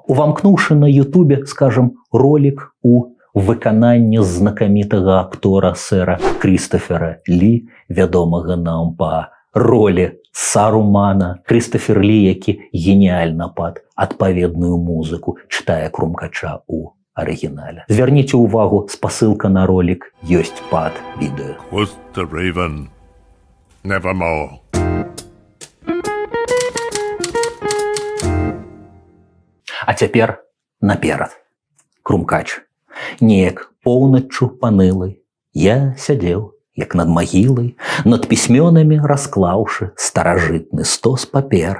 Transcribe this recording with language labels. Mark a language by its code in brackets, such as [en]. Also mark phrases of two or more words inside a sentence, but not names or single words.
[be] Увамкнуўшы на Ютубе, скажам, ролік у выкананне знакамітага актора сэра Крістофера Лі, вядомага нам па ролі Сарумана. Крістофер Лі, які геніальна пад адпаведную музыку чытае Крумкача ў арыгінале. Звярніце ўвагу, спасылка на ролік ёсць пад відэо. [en] Quoth the raven, nevermore. [be] А цяпер наперад. Крумкач. Неяк поўначчу панылай я сядзеў, як над магілай, над пісьмёнамі расклаўшы старажытны стос папер.